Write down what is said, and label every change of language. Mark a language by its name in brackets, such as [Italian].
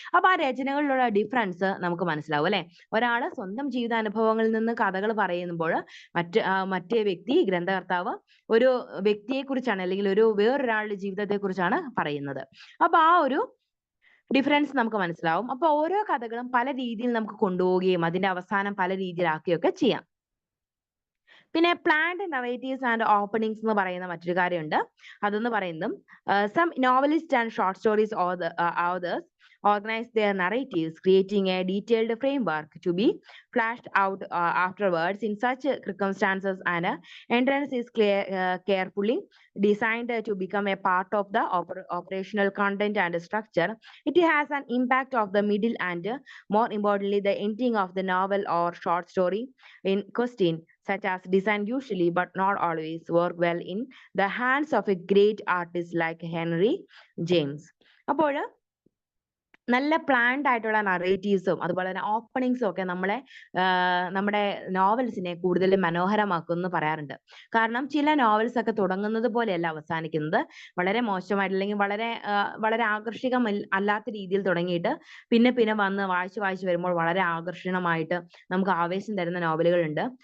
[Malayalam] അപ്പൊ ആ രചനകളിലുള്ള ഡിഫറൻസ് നമുക്ക് മനസ്സിലാവും അല്ലെ. ഒരാള് സ്വന്തം ജീവിതാനുഭവങ്ങളിൽ നിന്ന് കഥകൾ പറയുമ്പോൾ മറ്റേ വ്യക്തി, ഗ്രന്ഥകർത്താവ് ഒരു വ്യക്തിയെ കുറിച്ചാണ് അല്ലെങ്കിൽ വേറൊരാളുടെ ജീവിതത്തെ കുറിച്ചാണ് പറയുന്നത്. അപ്പൊ ആ ഒരു ഡിഫറൻസ് നമുക്ക് മനസ്സിലാവും. അപ്പൊ ഓരോ കഥകളും പല രീതിയിൽ നമുക്ക് കൊണ്ടുപോവുകയും അതിന്റെ അവസാനം പല രീതിയിലാക്കുകയൊക്കെ ചെയ്യാം. പിന്നെ പ്ലാൻഡ് നറേറ്റീവ്സ് ആൻഡ് ഓപ്പണിങ്സ് എന്ന് പറയുന്ന മറ്റൊരു കാര്യമുണ്ട്. അതെന്ന് പറയുന്നത് [English] Some novelist and short stories authors organize their narratives, creating a detailed framework to be flashed out afterwards. In such circumstances, an entrance is carefully designed to become a part of the operational content and structure. It has an impact of the middle and, more importantly, the ending of the novel or short story in question. Such as design usually but not always work well in the hands of a great artist like Henry James. [Malayalam] അപ്പോൾ നല്ല planned ആയിട്ടുള്ള നറേറ്റീവ്സും അതുപോലെ തന്നെ ഓപ്പണിങ്സും ഒക്കെ നമ്മുടെ നോവൽസിനെ കൂടുതൽ മനോഹരമാക്കും എന്ന് പറയാറുണ്ട്. കാരണം ചില നോവൽസ് ഒക്കെ തുടങ്ങുന്നത് പോലെയല്ല അവസാനിക്കുന്നത്. വളരെ മോശമായിട്ട് അല്ലെങ്കിൽ വളരെ ആകർഷകം അല്ലാത്ത രീതിയിൽ തുടങ്ങിയിട്ട് പിന്നെ വന്ന് വായിച്ച് വരുമ്പോൾ വളരെ ആകർഷണമായിട്ട് നമുക്ക് ആവേശം തരുന്ന നോവലുകളുണ്ട്.